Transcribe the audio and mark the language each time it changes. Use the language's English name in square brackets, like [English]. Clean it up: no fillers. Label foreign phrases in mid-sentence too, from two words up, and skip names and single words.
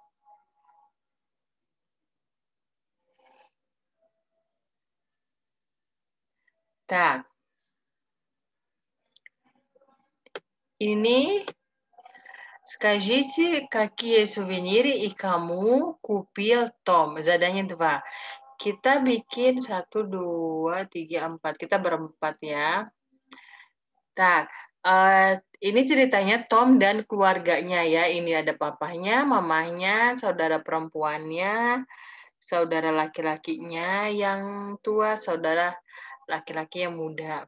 [Russian] Так. Ini скажите, какие сувениры и кому купил Том? [Indonesian] Zadanya 2. Kita bikin 1, 2, 3, 4. Kita berempat ya. Tak, ini ceritanya Tom dan keluarganya ya. Ini ada papahnya, mamahnya, saudara perempuannya, saudara laki-lakinya yang tua, saudara laki-laki yang muda.